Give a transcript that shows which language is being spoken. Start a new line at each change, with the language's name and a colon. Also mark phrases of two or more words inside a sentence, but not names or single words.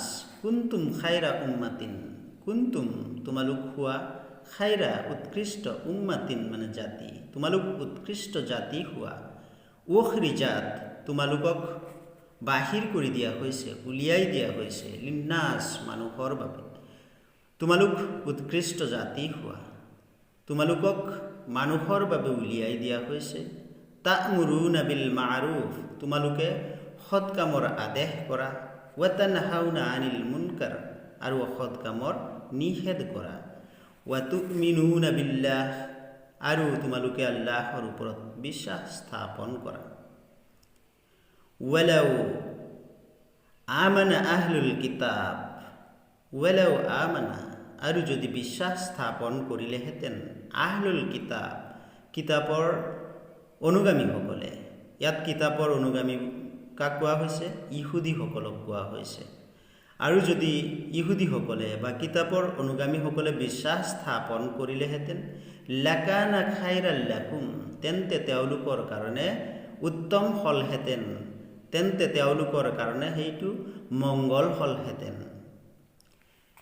Arabic: كنتم خير أمة,
Assamese: কুনতুম তোমালোক হোৱা, খায়ৰা উৎকৃষ্ট, উম্মাতিন মানে জাতি, তোমালোক উৎকৃষ্ট জাতি হোৱা, উখৰিজাত তোমালোকক বাহিৰ কৰি দিয়া হৈছে, উলিয়াই দিয়া হৈছে, লিন-নাস মানুহৰ বাবে, তোমালোক উৎকৃষ্ট জাতি হোৱা, তোমালোকক মানুহৰ বাবে উলিয়াই দিয়া হৈছে।
Arabic: تأمرون بالمعروف,
Assamese: তোমালোকে সৎ কামৰ আদেশ কৰা,
Arabic: وتنهون عن المنكر
Assamese: আৰু অসৎ কামৰ নিষেধ কৰা,
Arabic: وتؤمنون بالله
Assamese: আৰু তোমালোকে আল্লাহৰ ওপৰত বিশ্বাস স্থাপন কৰা।
Arabic: ولو آمن أهل الكتاب, ولو آمن
Assamese: আৰু যদি বিশ্বাস স্থাপন কৰিলেহেঁতেন,
Arabic: أهل الكتاب
Assamese: কিতাপৰ অনুগামীসকলে, ইয়াত কিতাপৰ অনুগামী কাক কোৱা হৈছে? ইহুদীসকলক কোৱা হৈছে। আৰু যদি ইহুদীসকলে বা কিতাপৰ অনুগামীসকলে বিশ্বাস স্থাপন কৰিলেহেঁতেন,
Arabic: لكان خيرا لكم,
Assamese: তেন্তে তেওঁলোকৰ কাৰণে উত্তম হ'লহেঁতেন, তেন্তে তেওঁলোকৰ কাৰণে সেইটো মংগল হ'লহেঁতেন।